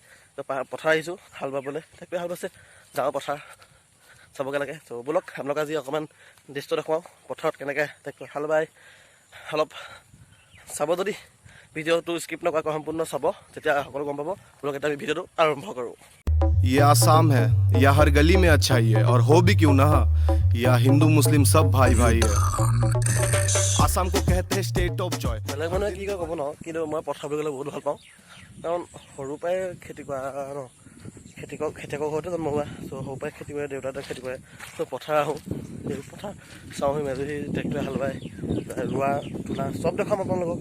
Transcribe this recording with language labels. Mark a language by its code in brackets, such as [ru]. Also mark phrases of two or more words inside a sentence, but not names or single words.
[as] ত' পথাৰ আহিছোঁ হাল বাবলৈ, ট্ৰেক্টৰে হাল বাইছে, যাওঁ পথাৰ চাবগৈ লাগে। ত' ব'লক আপোনালোকে আজি অকণমান দৃশ্য দেখুৱাওঁ, পথাৰত কেনেকৈ ট্ৰেক্টৰ হাল বাই অলপ চাব। যদি ভিডিঅ'টো স্কিপ নকৰাকৈ সম্পূৰ্ণ চাব তেতিয়া সকলো গম পাব। ব'লক এতিয়া আমি ভিডিঅ'টো আৰম্ভ কৰোঁ। [hi] ये आसाम है, या हर गली में अच्छाई है, और हो भी क्यों ना, या हिंदू मुस्लिम सब भाई भाई है। आसाम को कहते हैं [en] State of Joy. [as] বেলেগ মানুহে কি কয় ক'ব ন, কিন্তু মই পথাৰ বুলি ক'লে বহুত ভাল পাওঁ, কাৰণ সৰুৰ পৰাই খেতি কৰা ন, খেতিয়কৰ ঘৰতে জন্ম হোৱা। চ' সৰুৰ পৰাই খেতি কৰে, দেউতাহঁতে খেতি কৰে। চ' পথাৰ আহোঁ, এই পথাৰ চাওঁহি, মেজুহি ট্ৰেক্টৰে হাল বাই ৰোৱা তোলা চব দেখুৱাম আপোনালোকক।